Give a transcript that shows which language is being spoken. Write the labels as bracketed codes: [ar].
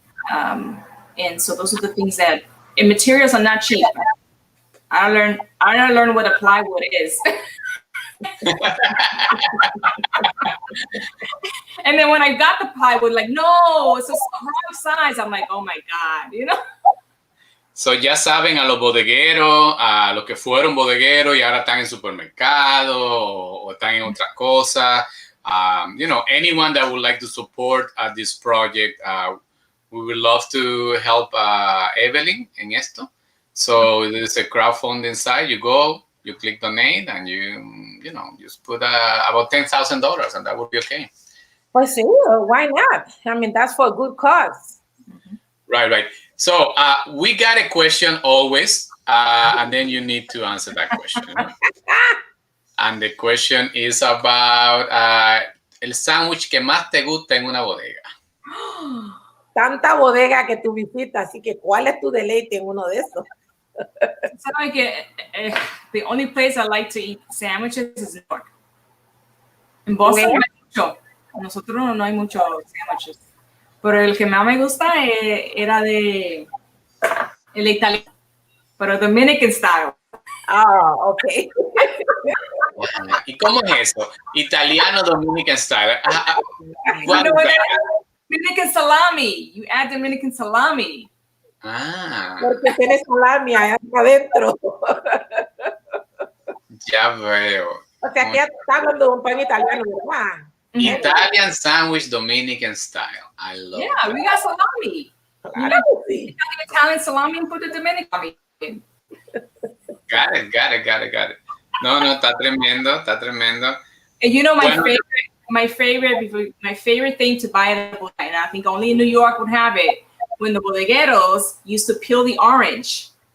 [en] And so those are the things that, and materials are not cheap. I learned what a plywood is. And then when I got the plywood, like, no, it's a wrong size. I'm like, oh my God, you know? [es] So ya saben, a los bodegueros, a los que fueron bodegueros y ahora están en supermercado o están en otra cosa. [en] You know, anyone that would like to support this project, we would love to help Evelyn [es] en esto. [en] So there's a crowdfunding site. You go, you click donate, and you know, just put about $10,000, and that would be okay. Well, sure, why not? I mean, that's for a good cause. Right. So we got a question always, and then you need to answer that question. And the question is about [es] el sándwich que más te gusta en una bodega. Tanta bodega que tú visitas, así que ¿cuál es tu deleite en uno de esos? [en] So like the only place I like to eat sandwiches is New York. [es] En Boston no hay mucho. Nosotros no hay muchos sandwiches. Pero el que más me gusta era el italiano, pero [en] Dominican style. Oh, okay. [es] ¿Y cómo es eso? Italiano [en] Dominican style. Dominican salami. You add Dominican salami. [es] Porque tiene salami allá adentro. Ya veo. O sea, que está hablando de un pan italiano, ¿verdad? [en] Italian sandwich Dominican style. I love it. Yeah, we got salami. You got the Italian salami and put the Dominican in. Got it. [es] No, está tremendo. [en] And you know my favorite thing to buy at the bodega, and I think only in New York would have it, when the bodegueros used to peel the orange.